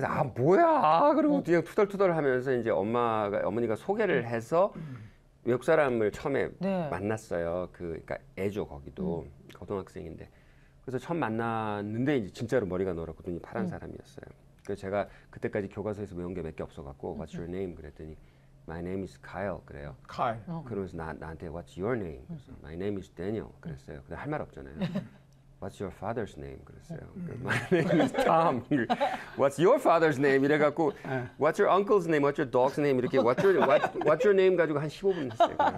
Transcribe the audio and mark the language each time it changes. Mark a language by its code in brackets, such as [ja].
[ko] 그래서 뭐야 그리고 그냥 투덜투덜하면서 이제 어머니가 소개를 해서 외국 사람을 처음에 네. 만났어요. 그러니까 애죠 거기도 고등학생인데. 그래서 처음 만났는데 이제 진짜로 머리가 노랗고 눈이 파란 사람이었어요. 그래서 제가 그때까지 교과서에서 외운 게 몇 개 없어갖고 [en] What's your name? [ko] 그랬더니 [en] My name is Kyle [ko] 그래요. 칼. 그러면서 나한테 [en] What's your name? [ko] 그래서 [en] My name is Daniel [ko] 그랬어요. 근데 할 말 없잖아요. [en] What's your father's name? [ko] 그랬어요. [en] My name is Tom. What's your father's name? [ko] 이래갖고 [en] What's your uncle's name? What's your dog's name? [ko] 이렇게 What's your name 가지고 한 15분 했어요.